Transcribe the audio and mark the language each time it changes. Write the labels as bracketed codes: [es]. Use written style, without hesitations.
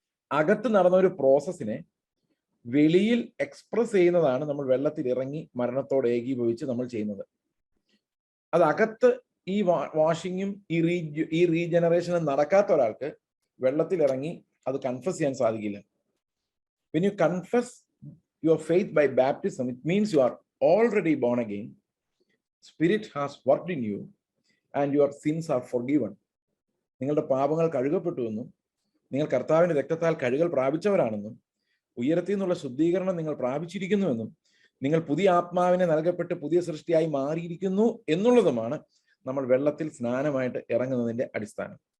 [ml] അകത്ത് നടന്ന ഒരു പ്രോസസ്സിനെ വെളിയിൽ എക്സ്പ്രസ് ചെയ്യുന്നതാണ് നമ്മൾ വെള്ളത്തിൽ ഇറങ്ങി മരണത്തോട് ഏകീഭവിച്ച് നമ്മൾ ചെയ്യുന്നത്. അത് അകത്ത് ഈ വാഷിങ്ങും ഈ റീജനറേഷനും നടക്കാത്ത ഒരാൾക്ക് വെള്ളത്തിൽ ഇറങ്ങി അത് കൺഫസ് ചെയ്യാൻ സാധിക്കില്ല. [en] When you confess your faith by baptism, it means you are already born again. Spirit has worked in you and your sins are forgiven. [ml] നിങ്ങളുടെ പാപങ്ങൾ കഴുകപ്പെട്ടുവെന്നും നിങ്ങൾ കർത്താവിന്റെ രക്തത്താൽ കഴുകൽ പ്രാപിച്ചവരാണെന്നും ഉയരത്തിൽ നിന്നുള്ള ശുദ്ധീകരണം നിങ്ങൾ പ്രാപിച്ചിരിക്കുന്നുവെന്നും നിങ്ങൾ പുതിയ ആത്മാവിനെ നൽകപ്പെട്ട് പുതിയ സൃഷ്ടിയായി മാറിയിരിക്കുന്നു എന്നുള്ളതുമാണ് നമ്മൾ വെള്ളത്തിൽ സ്നാനമായിട്ട് ഇറങ്ങുന്നതിന്റെ അടിസ്ഥാനം.